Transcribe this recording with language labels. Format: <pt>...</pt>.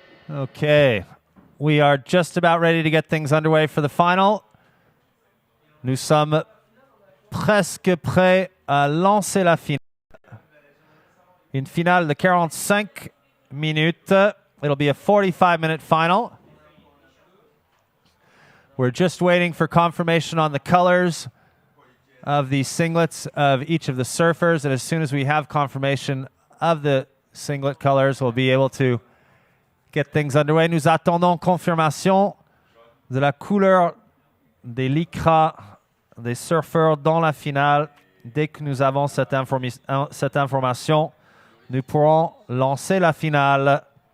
<en>Okay, we are just about ready to get things underway for the final.</en> <fr>Nous sommes presque prêts à lancer la finale. Une finale de 45 minutes.</fr> <en>It'll be a 45-minute final. We're just waiting for confirmation on the colors of the singlets of each of the surfers, and as soon as we have confirmation of the singlet colors, we'll be able to get things underway.</en> <fr>Nous attendons confirmation de la couleur des lycras des surfeurs dans la finale. Dès que nous avons cette information, nous pourrons lancer la finale.</fr>